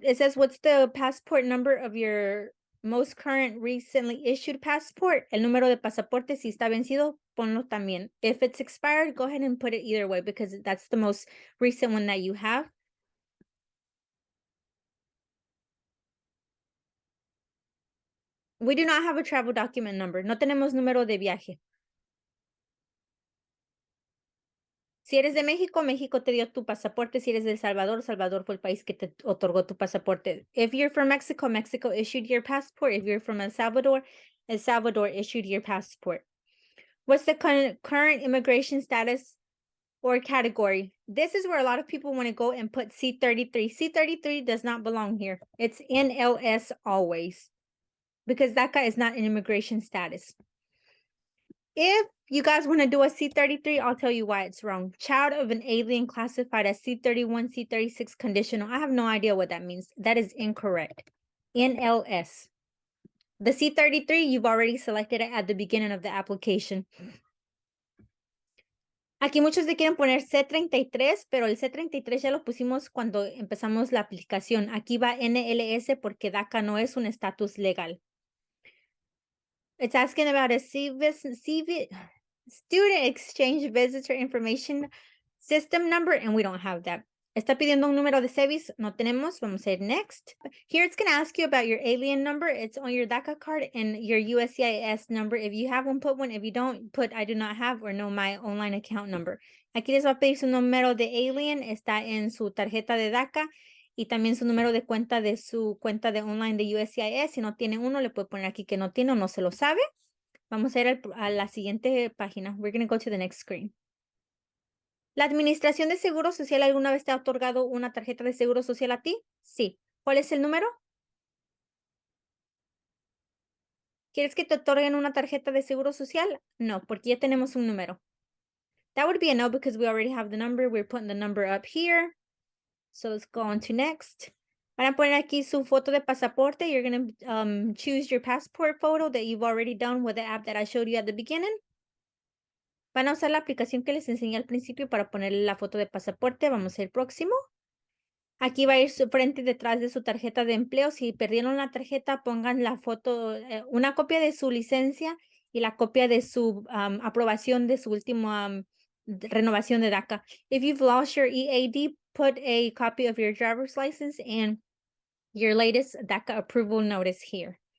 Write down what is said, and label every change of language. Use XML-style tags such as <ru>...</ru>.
<en>It says, what's the passport number of your most current recently issued passport?</en> <es>El número de pasaporte, si está vencido, ponlo también.</es> <en>If it's expired, go ahead and put it either way because that's the most recent one that you have. We do not have a travel document number.</en> <es>No tenemos número de viaje. Si eres de México, México te dio tu pasaporte. Si eres de El Salvador, Salvador fue el país que te otorgó tu pasaporte.</es> <en>If you're from Mexico, Mexico issued your passport. If you're from El Salvador, El Salvador issued your passport. What's the current immigration status or category? This is where a lot of people want to go and put C-33. C-33 does not belong here. It's NLS always because DACA is not an immigration status. If you guys want to do a C-33, I'll tell you why it's wrong. Child of an alien classified as C-31, C-36 conditional. I have no idea what that means. That is incorrect. NLS. The C-33, you've already selected it at the beginning of the application.</en> <es>Aquí muchos le quieren poner C-33, pero el C-33 ya lo pusimos cuando empezamos la aplicación. Aquí va NLS porque DACA no es un estatus legal.</es> <en>It's asking about a student exchange visitor information system number, and we don't have that.</en> <es>Está pidiendo un número de SEVIS. No tenemos. Vamos a ir next.</es> <en>Here, it's going to ask you about your alien number. It's on your DACA card and your USCIS number. If you have one, put one. If you don't, put I do not have or no my online account number.</en> <es>Aquí les va a pedir su número de alien. Está en su tarjeta de DACA. Y también su número de cuenta de su cuenta de online de USCIS. Si no tiene uno, le puede poner aquí que no tiene o no se lo sabe. Vamos a ir a la siguiente página.</es> <en>We're going to go to the next screen.</en> <es>¿La Administración de Seguro Social alguna vez te ha otorgado una tarjeta de Seguro Social a ti? Sí. ¿Cuál es el número? ¿Quieres que te otorguen una tarjeta de Seguro Social? No, porque ya tenemos un número.</es> <en>That would be a no because we already have the number. We're putting the number up here. So let's go on to next.</en> <es>Van a poner aquí su foto de pasaporte.</es> <en>You're going to choose your passport photo that you've already done with the app that I showed you at the beginning.</en> <es>Van a usar la aplicación que les enseñé al principio para ponerle la foto de pasaporte. Vamos al próximo. Aquí va a ir su frente y detrás de su tarjeta de empleo. Si perdieron la tarjeta, pongan la foto, una copia de su licencia y la copia de su aprobación de su última renovación de DACA.</es> <en>If you've lost your EAD, put a copy of your driver's license and your latest DACA approval notice here.</en>